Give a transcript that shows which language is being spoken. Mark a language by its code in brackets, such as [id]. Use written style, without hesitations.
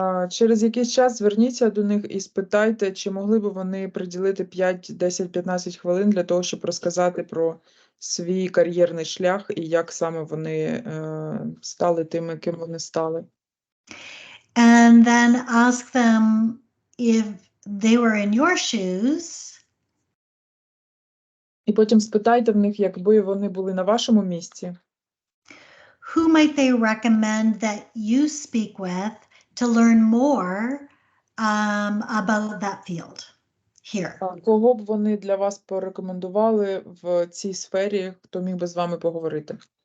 [uk] Через якийсь час зверніться до них і спитайте, чи могли б вони приділити 5, 10, 15 хвилин для того, щоб розказати про свій кар'єрний шлях і як саме вони стали тими, ким вони стали. [en] And then ask them if they were in your shoes. [uk] І потім спитайте в них, якби вони були на вашому місці, [en] Who might they recommend that you speak with to learn more about that field here? [uk] кого б вони для вас порекомендували в цій сфері, хто міг би з вами поговорити?